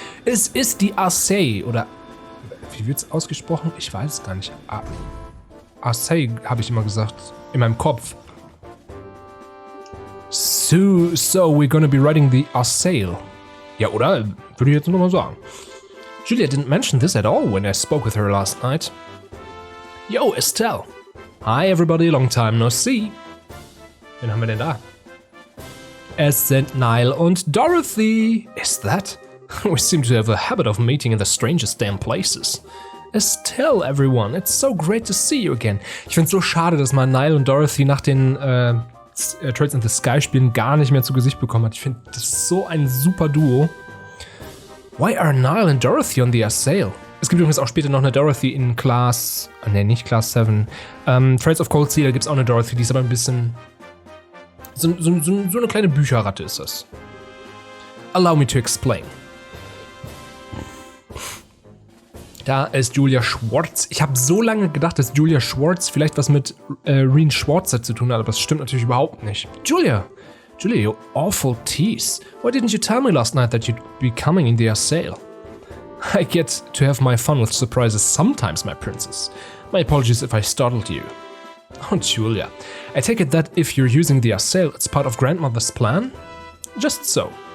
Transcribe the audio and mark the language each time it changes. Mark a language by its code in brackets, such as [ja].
[de] Es ist die Assay, oder... Wie wird's ausgesprochen? Ich weiß es gar nicht. Assay habe ich immer gesagt. In meinem Kopf. [en] So we're gonna be riding the Assail. [de] Ja, oder? Würde ich jetzt nur mal sagen. [en] Julia didn't mention this at all when I spoke with her last night. Yo, Estelle. Hi everybody, long time no see. [de] Wen haben wir denn da? Es sind Niall und Dorothy. [en] Is that? We seem to have a habit of meeting in the strangest damn places. Estelle, everyone, it's so great to see you again. [de] Ich find's so schade, dass man Niall und Dorothy nach den Trails in the Sky Spielen gar nicht mehr zu Gesicht bekommen hat. Ich finde, das ist so ein super Duo. [en] Why are Niall and Dorothy on the Assail? [de] Es gibt übrigens auch später noch eine Dorothy in Class... nicht Class 7. Trails of Cold Sea, da gibt's auch eine Dorothy, die ist aber ein bisschen... So eine kleine Bücherratte ist das. [en] Allow me to explain. [de] Da ist Julia Schwartz. Ich habe so lange gedacht, dass Julia Schwartz vielleicht was mit Reen Schwarzer zu tun hat, aber das stimmt natürlich überhaupt nicht. [en] Julia, you awful tease. Why didn't you tell me last night that you'd be coming in the Assail? I get to have my fun with surprises sometimes, my princess. My apologies if I startled you. Oh, Julia, I take it that if you're using the Assail, it's part of Grandmother's plan? Just so.